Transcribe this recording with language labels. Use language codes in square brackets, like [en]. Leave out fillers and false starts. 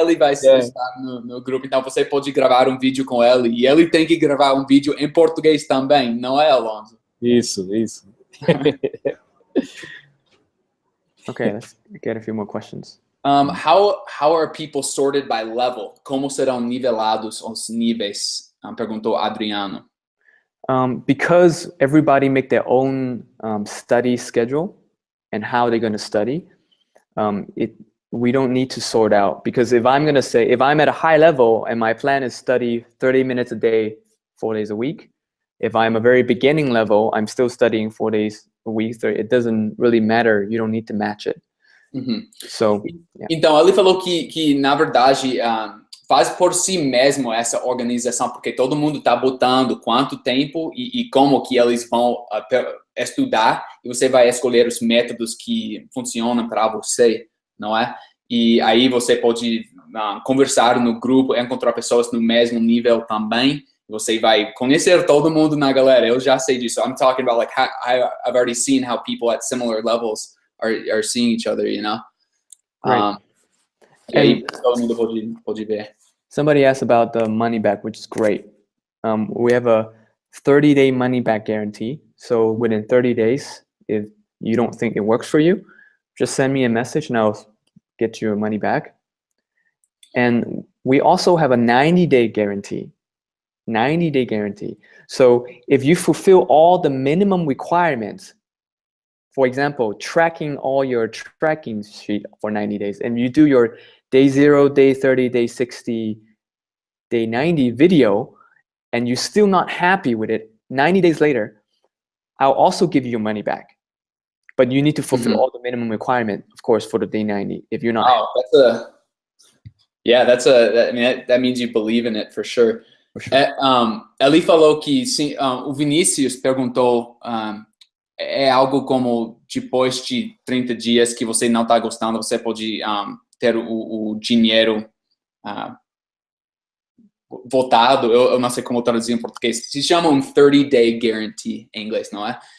[pt] Ele vai estar no grupo, então você pode gravar um vídeo com ele e ele tem que gravar um vídeo em português também, não é, Alonzo? Isso. [en] Okay, let's get a few more questions. How are people sorted by level? [pt] Como serão nivelados os níveis? Perguntou Adriano. [en] Because everybody make their own study schedule and how they're going to study, we don't need to sort out. Because if I'm at a high level and my plan is study 30 minutes a day, 4 days a week, if I'm a very beginning level, I'm still studying 4 days a week. It doesn't really matter. You don't need to match it. So, yeah. [pt] Então, ele falou que na verdade, faz por si mesmo essa organização, porque todo mundo está botando quanto tempo e como que eles vão estudar, e você vai escolher os métodos que funcionam para você, não é? E aí você pode conversar no grupo, encontrar pessoas no mesmo nível também. Você vai conhecer todo mundo na galera. Eu já sei disso. [en] I'm talking about like I've already seen how people at similar levels are seeing each other, you know. Right. [pt] E aí todo mundo pode ver. [en] Somebody asked about the money back, which is great. We have a 30-day money back guarantee. So within 30 days, if you don't think it works for you, just send me a message and I'll get your money back. And we also have a 90-day guarantee. 90-day guarantee. So if you fulfill all the minimum requirements, for example, tracking all your tracking sheet for 90 days, and you do your day 0, day 30, day 60, day 90 video, and you're still not happy with it, 90 days later, I'll also give you your money back. But you need to fulfill all the minimum requirement, of course, for the day 90. If you're not. Oh, that means you believe in it for sure. For sure. [pt] Ele falou que sim, o Vinícius perguntou, é algo como depois de 30 dias que você não está gostando, você pode ter o dinheiro voltado. Eu não sei como traduzir em português. Se chama um 30-day guarantee em inglês, não é?